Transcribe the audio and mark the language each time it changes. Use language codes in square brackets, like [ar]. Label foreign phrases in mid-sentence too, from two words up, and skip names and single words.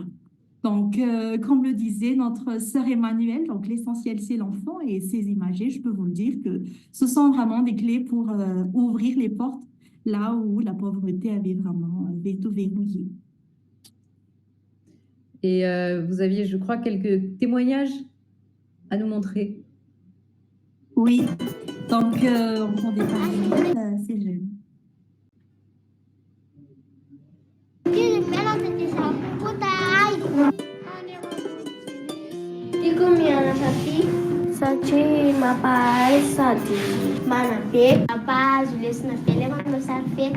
[fr] Donc, comme le disait notre sœur Emmanuelle, donc l'essentiel, c'est l'enfant et ses imagés, je peux vous le dire que ce sont vraiment des clés pour ouvrir les portes là où la pauvreté avait vraiment tout verrouillé. Et vous aviez, je crois, quelques témoignages à nous montrer. Oui, donc on prend des parents, c'est jeune. [mg] Tiako mianatra aty satria mampahay sady manabe mampahazo lesona be ilay manao sary fety.